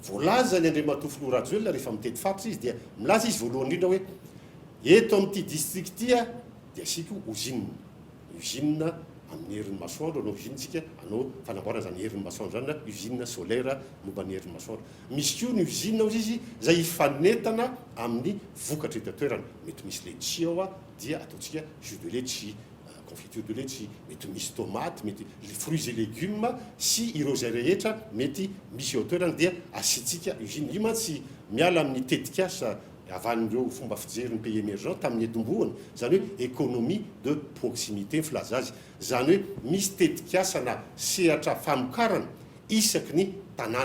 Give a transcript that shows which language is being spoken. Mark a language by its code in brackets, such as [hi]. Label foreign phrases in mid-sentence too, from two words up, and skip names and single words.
[mg] voalaza ny Andriamatoa Filoha Rajoelina rehefa mitety fatotra izy dia milaza izy voalohany indrindra hoe eto amin'ity district dia asika usine amin'ny herin'ny masoandro anao usine-tsika anao fanamboarana zany herin'ny masoandro zany na [fr] usine solaire [mg] momba ny herin'ny masoandro. Misy koa ny usine ozy izy zay ifanentana amin'ny vokatra eto an-toerana, mety misy letchis ao dia ataontsika [fr] jus de letchis, confiture de letchis, [mg] mety misy tomate, mety [fr] fruits et légumes [mg] sy ireo zay rehetra mety misy eo an-toerana dia asiantsika usine. Io mantsy miala amin'ny tetikasa avan'ireo fomba fijeriny [fr] pays émergent [mg] tamin'ny etombohany, zany hoe [fr] économie de proximité [mg] filaza azy, zany hoe misy tetikasa na sehatra famokarana isaky ny tanàna.